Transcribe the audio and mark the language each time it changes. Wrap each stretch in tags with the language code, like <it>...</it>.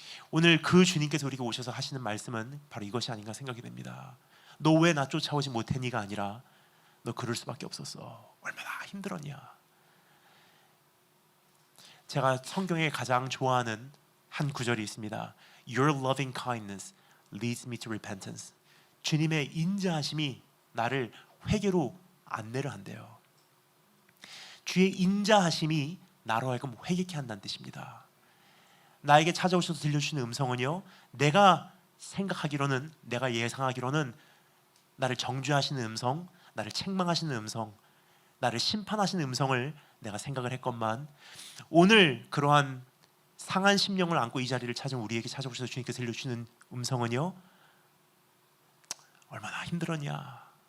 <ko>오늘 그 주님께서 우리에게 오셔서 하시는 말씀은 바로 이것이 아닌가 생각이 됩니다. 너 왜 나 쫓아오지 못했니가 아니라, 너 그럴 수밖에 없었어. 얼마나 힘들었냐. 제가 성경에 가장 좋아하는 한 구절이 있습니다.</ko> <en>Your loving kindness leads me to repentance.</en> <ko>주님의 인자하심이 나를 회개로 안내를 한대요. 주의 인자하심이 나로 하여금 회개케 한다는 뜻입니다. 나에게 찾아오셔서 들려주시는 음성은요, 내가 생각하기로는, 내가 예상하기로는 나를 정죄하시는 음성, 나를 책망하시는 음성, 나를 심판하시는 음성을 내가 생각을 했건만, 오늘 그러한 상한 심령을 안고 이 자리를 찾은 우리에게 찾아오셔서 주님께서 들려주시는 음성은요, 얼마나 힘들었냐.</ko>